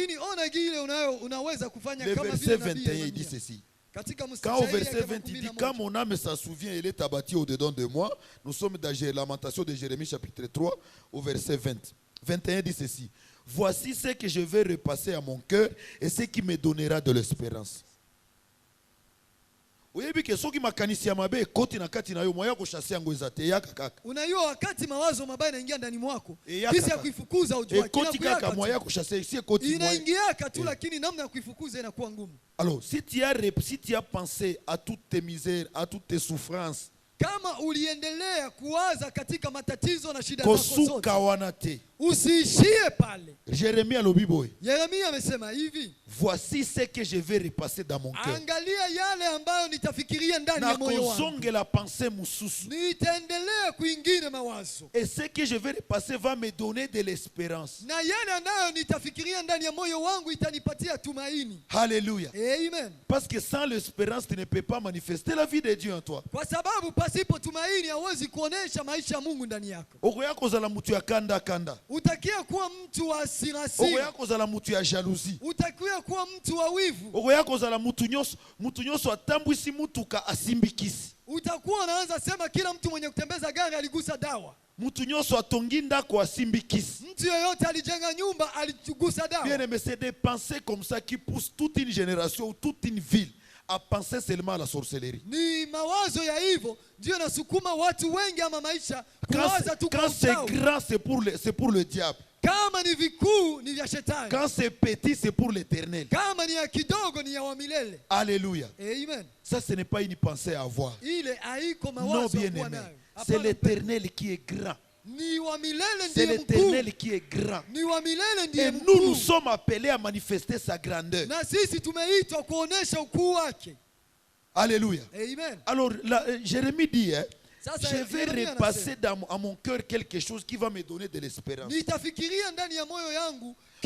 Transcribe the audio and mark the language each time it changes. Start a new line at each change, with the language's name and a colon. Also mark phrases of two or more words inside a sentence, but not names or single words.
French: Le verset 21, il dit ceci. Quand au verset 20, il dit, quand mon âme s'en souvient, elle est abattue au-dedans de moi. Nous sommes dans la lamentation de Jérémie chapitre 3 au verset 20. 21 dit ceci. Voici ce que je vais repasser à mon cœur et ce qui me donnera de l'espérance.
Swahili: Unajua wakati mawazo mabaya yanaingia ndani mwako, jinsi ya kuifukuza ujua inaingia tu, lakini namna ya kuifukuza inakuwa ngumu. Alors, si tu as pensé à toutes tes misères, à toutes tes souffrances, kama uliendelea kuwaza katika matatizo na shida zako zote, usiishie pale. Jérémie amesema hivi,
French: voici ce que je vais repasser dans mon cœur.
Swahili: Angalia yale ambayo nitafikiria ndani ya moyo wangu. Nitaendelea kuingia mawazo.
French: Et ce que je vais repasser va me donner de l'espérance.
Swahili: Na yale ambayo nitafikiria ndani ya moyo wangu itanipatia tumaini.
French: Alléluia. Amen. Parce que sans l'espérance, tu ne peux pas manifester la vie de Dieu en toi.
Swahili: Kwa sababu pasipo tumaini hauwezi kuonesha maisha ya Mungu ndani yako. Utakia kuwa mtu wa hasira. Jalousie. Utakia kuwa mtu wa wivu. Utakuwa unaanza sema kila mtu mwenye kutembeza gari aligusa dawa. Mtu yoyote alijenga nyumba aligusa dawa.
French: Bien aimé, c'est des pensées comme ça qui poussent toute une génération ou toute une ville à penser seulement à la sorcellerie.
Swahili: Ni mawazo ya hivyo ndio nasukuma watu wengi ama maisha kuwaza tu
French: quand c'est grand, c'est pour le diable.
Swahili: Kama ni vikuu ni vya shetani.
French: Quand c'est petit, c'est pour l'Éternel.
Swahili: Kama ni ya kidogo ni ya wa milele.
French: Alléluia. Amen. Ça, ce n'est pas une pensée à avoir.
Swahili: Ile haiko mawazo ya kuwa nayo.
French: C'est l'Éternel qui est grand. C'est l'Éternel qui est grand. Et nous sommes appelés à manifester sa grandeur. Alléluia. Amen. Alors, Jérémie dit, je vais repasser à mon cœur quelque chose qui va me donner de l'espérance.